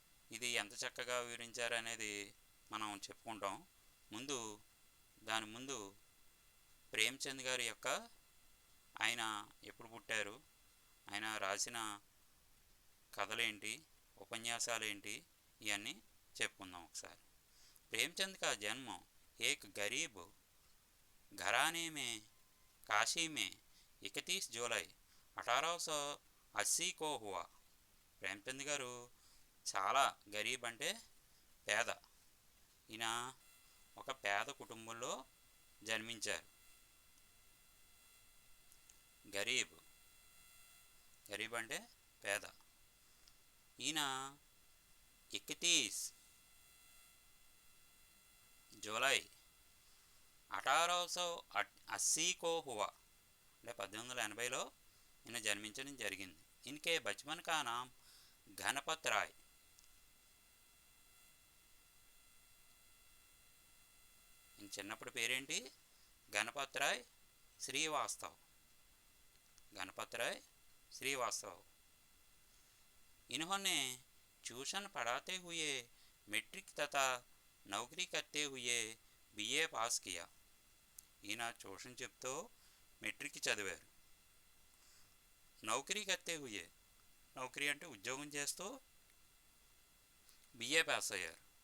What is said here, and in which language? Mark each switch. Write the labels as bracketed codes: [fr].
[te] ఇది ఎంత చక్కగా వివరించారనేది మనం చెప్పుకుంటాం. దాని ముందు ప్రేమ్చంద్ గారి యొక్క ఆయన ఎప్పుడు పుట్టారు, ఆయన రాసిన కథలేంటి, ఉపన్యాసాలేంటి, ఇవన్నీ చెప్పుకుందాం ఒకసారి. [hi] प्रेमचंद का जन्म एक गरीब घराने में काशी में 31 जुलाई 1880 को हुआ. [te] ప్రేమ్చంద్ గారు చాలా గరీబ్ అంటే పేద, ఈయన ఒక పేద కుటుంబంలో జన్మించారు. గరీబ్ అంటే పేద. ఈయన 31 జూలై 1880 [hi] को हुआ, [te] అంటే 1880లో ఈయన జన్మించడం జరిగింది. [hi] ఇన్కే బచ్పన్ కా నామ్ గణపత్ రాయ్. [te] ఈయన చిన్నప్పుడు పేరేంటి? గణపత్ రాయ్ శ్రీవాస్తవ్. [hi] गणपत राय श्रीवास्तव. इन्होंने ट्यूशन पढ़ाते हुए मैट्रिक तथा नौकरी करते हुए बीए पास किया. [te] ఈయన ట్యూషన్ చెప్తూ మెట్రిక్ చదివారు. [hi] నౌకరీ కర్తే హుయే, [te] నౌకరీ అంటే ఉద్యోగం చేస్తూ [hi] बीए पास [te] అయ్యారు.